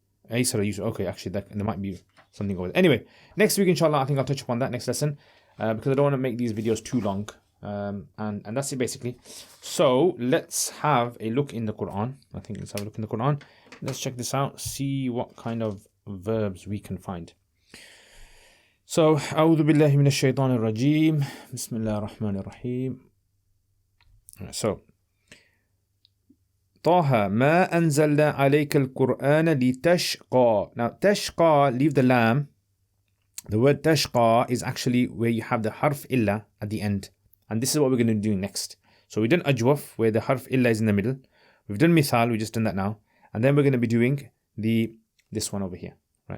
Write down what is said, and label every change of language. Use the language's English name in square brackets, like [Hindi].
[English] Aysara yusiru. Okay, actually, there might be something over there. Anyway, next week, inshallah, I think I'll touch upon that next lesson because I don't want to make these videos too long. And that's it basically. So let's have a look in the Quran. I think let's have a look in the Quran. Let's check this out, see what kind of verbs we can find. [Arabic] So, أعوذ بالله من الشيطان الرجيم. بسم الله الرحمن الرحيم. So, طه ما أنزلنا عليك القرآن لتشقى. [English] Now, تشقى, leave the lam. The word تشقى is actually where you have the harf illa at the end. And this is what we're going to do next. So we've done ajwaf, where the harf illa is in the middle. We've done mithal, we just done that now. And then we're going to be doing this one over here. Right?